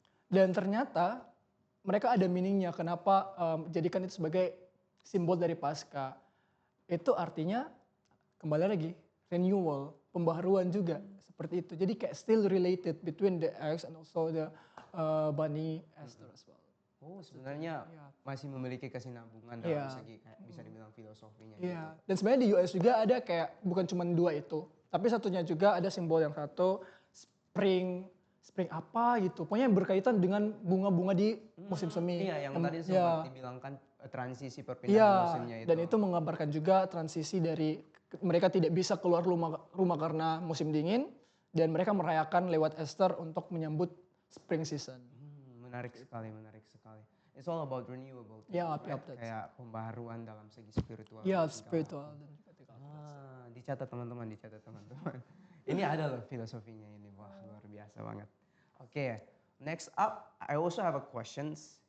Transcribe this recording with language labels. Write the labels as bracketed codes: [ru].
[id] Dan ternyata mereka ada meaningnya kenapa jadikan itu sebagai simbol dari Paskah. Itu artinya kembali lagi renewal, pembaharuan juga seperti itu. Jadi kayak [en] still related between the eggs and also the bunny Esther as well. [id] Oh, sebenarnya masih memiliki kesinambungan dalam segi kayak bisa dibilang filosofinya. Iya. Dan sebenarnya di US juga ada kayak bukan cuma dua itu, tapi satunya juga ada simbol yang satu spring apa gitu. Pokoknya yang berkaitan dengan bunga-bunga di musim semi. Iya, yang tadi sempat dibilangkan transisi perpindahan musimnya itu. Dan itu menggambarkan juga transisi dari mereka tidak bisa keluar rumah karena musim dingin dan mereka merayakan lewat Easter untuk menyambut spring season. Menarik sekali, menarik sekali. [en] It's all about renewable. [id] Ya, kayak pembaharuan dalam segi spiritual. Iya, spiritual. Dicatat teman-teman, dicatat teman-teman. Ini ada loh filosofinya ini, wah luar biasa banget. [en] Oke, next up, I also have a questions.